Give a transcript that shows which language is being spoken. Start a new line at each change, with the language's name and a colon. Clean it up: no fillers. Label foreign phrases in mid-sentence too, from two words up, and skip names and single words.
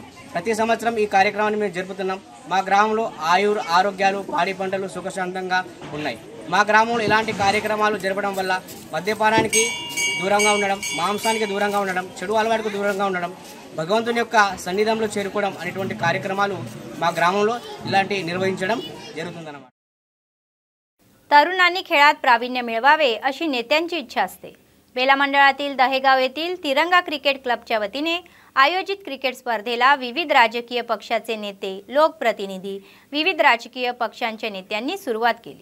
Telugu: ప్రతి సంవత్సరం ఈ కార్యక్రమాన్ని మేము జరుపుతున్నాం। మా గ్రామంలో ఆరోగ్యాలు, పాడి పంటలు సుఖశాంతంగా ఉన్నాయి। మా గ్రామంలో ఇలాంటి కార్యక్రమాలు జరపడం వల్ల మద్యపానానికి దూరంగా ఉండడం, మాంసానికి దూరంగా ఉండడం, చెడు అలవాటుకు దూరంగా ఉండడం, భగవంతుని యొక్క సన్నిధానంలో చేరుకోవడం అనేటువంటి కార్యక్రమాలు మా గ్రామంలో ఇలాంటి నిర్వహించడం జరుగుతుందన్నమాట।
Marathi: तरुणांनी खेळात प्रावीण्य मिळवावे अशी नेत्यांची इच्छा असते। बेला मंडळातील दहेगाव येथील तिरंगा क्रिकेट क्लबच्या वतीने आयोजित क्रिकेट स्पर्धेला विविध राजकीय पक्षाचे नेते, लोकप्रतिनिधी, विविध राजकीय पक्षांच्या नेत्यांनी सुरुवात केली।